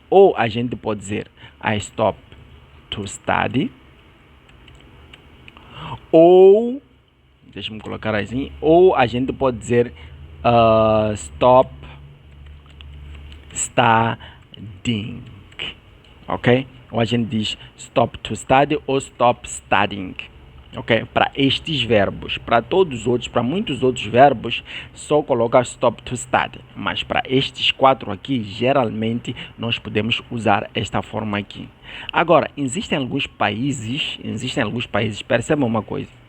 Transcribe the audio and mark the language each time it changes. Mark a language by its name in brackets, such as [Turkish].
[Portuguese] Ou a gente pode dizer [English] I stop to study. [Portuguese] Ou, deixa-me colocar assim, ou a gente pode dizer [English] stop studying. [Portuguese] Ok? Ou a gente diz [English] stop to study [Portuguese] ou [English] stop studying. [Portuguese] Ok? Para estes verbos. Para todos os outros, para muitos outros verbos, só colocar [English] stop to study. [Portuguese] Mas para estes quatro aqui, geralmente, nós podemos usar esta forma aqui. Agora, existem alguns países, percebam uma coisa.